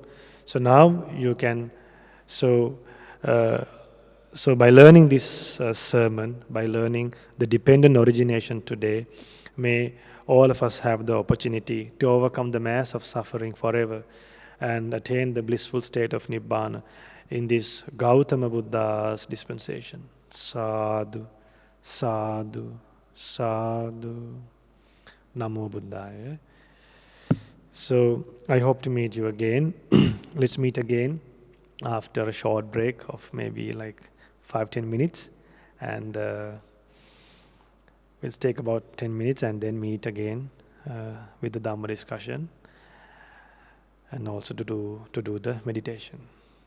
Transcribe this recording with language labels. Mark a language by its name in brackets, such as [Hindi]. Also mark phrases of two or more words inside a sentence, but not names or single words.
[English] So now you can, so by learning this sermon, by learning the dependent origination today, may all of us have the opportunity to overcome the mass of suffering forever and attain the blissful state of Nibbana in this Gautama Buddha's dispensation. [Pali] Sadhu, sadhu, sadhu. Namo Buddhaya. [English] So I hope to meet you again. Let's meet again after a short break of maybe like 5-10 minutes, and we'll take about 10 minutes and then meet again with the Dhamma discussion, and also to do the meditation.